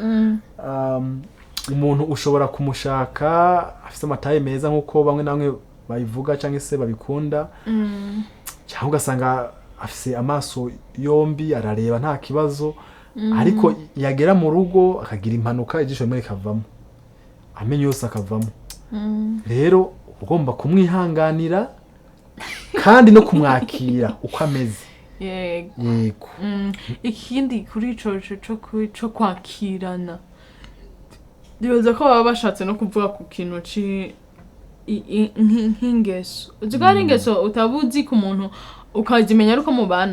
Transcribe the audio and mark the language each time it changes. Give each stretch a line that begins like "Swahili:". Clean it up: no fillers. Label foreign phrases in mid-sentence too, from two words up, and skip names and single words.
Kinyarwanda: umuntu ushobora kumushaka afite amataye meza nkuko bamwe namwe bayivuga canke se babikunda cyangwa ugasanga afite amaso yombi arareba nta kibazo ariko yagera mu rugo akagira impanuka ijisho rimwe rikavamo amenyo yose akavamo rero ugomba kumwihanganira kandi no kumwakira uko ameze. Yego.
Rundi: Ikindi kuri ico kwakirana ndibaza ko baba bashatse no kuvuga ku kintu nk'ingeso uzigara ingeso utabuzi ku muntu ukazimenya ariko mubana.